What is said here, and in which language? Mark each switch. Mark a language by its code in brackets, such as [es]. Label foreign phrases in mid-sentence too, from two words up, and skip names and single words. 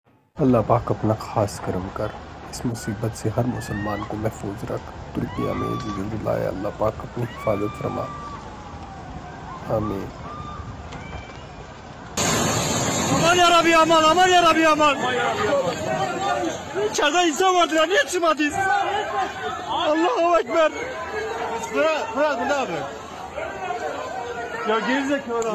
[hi] अल्लाह पाक अपना ख़ास करम कर, इस मुसीबत से हर मुसलमान को महफूज रख। तुर्किया में ज़िल्ज़ला आया, अल्लाह पाक अपनी हिफाजत फरमा। आमीन। [tr] Aman yarabbi aman, aman yarabbi aman. İçeride insan vardı ya, niye çıkmadınız? [ar] الله أكبر. [tr] Bırak ne abi? Ya gerizekalı.